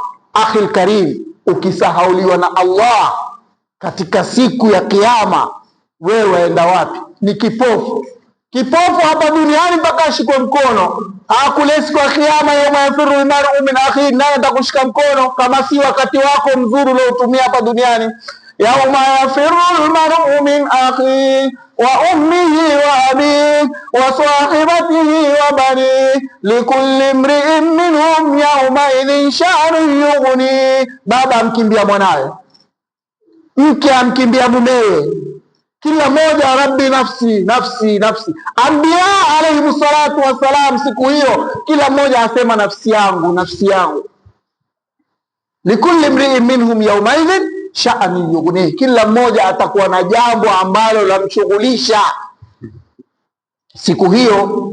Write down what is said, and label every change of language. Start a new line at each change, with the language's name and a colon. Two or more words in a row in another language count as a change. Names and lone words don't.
Arabic: أخي كريم,
Swahili: ukisahauliwa na Allah katika siku ya Kiyama, wewe waenda wapi? Ni kipofu. Kipofu hapa duniani mpaka ashikwe mkono, kule siku ya Kiyama,
Arabic: يوم يفر المرء من أخيه,
Swahili: naye atakushika mkono kama si wakati wako mzuri uliotumia hapa duniani.
Arabic: يوم يفر المرء من أخيه وأمه وأبيه وصاحبته وبنيه لكل امرئ منهم يومئذ شأن يغني.
Swahili: Baba amkimbia mwanawe, mke amkimbia mumewe, kila mmoja
Arabic: ربي نفسي نفسي نفسي.
Swahili: Anbiya
Arabic: عليهم الصلاة والسلام,
Swahili: siku hiyo kila mmoja asema nafsi yangu nafsi yangu.
Arabic: لكل امرئ منهم يومئذ شأن يغني,
Swahili: kila mmoja atakuwa na jambo ambalo lamshughulisha siku hiyo.